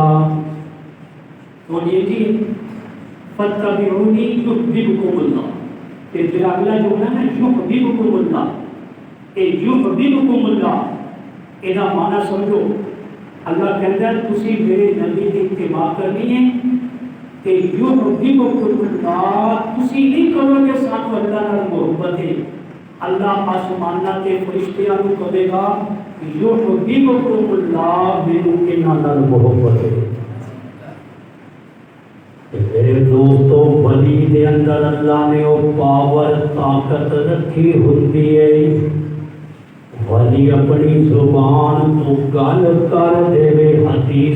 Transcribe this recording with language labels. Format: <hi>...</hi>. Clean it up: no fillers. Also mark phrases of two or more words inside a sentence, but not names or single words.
<ur>تو یہ جی</ur> <ar>فتبعونی یحببکم اللہ</ar> <ur>کہ جڑا اگلا جملہ ہے</ur> <ar>یحببکم اللہ</ar> <ur>اے</ur> <ar>یحببکم اللہ</ar> <ur>یہ معنی سمجھو.</ur> <pa>اللہ کہتا ہے تسی میرے نبی کی اتباع کرنی ہے کہ</pa> <ar>یحببکم اللہ،</ar> <pa>تسی نہیں کہو گے سانو اللہ نال محبت ہے، اللہ آسماناں تے فرشتیاں نوں کہے گا</pa> <ar>یحببکم اللہ،</ar> <pa>مینوں انہاں نال محبت ہے۔ میرے دوستو، ولی دے اندر اللہ نے وہ پاور طاقت رکھی ہوتی ہے، ولی اپنی زبان تو گل کر دے، حدیث</pa>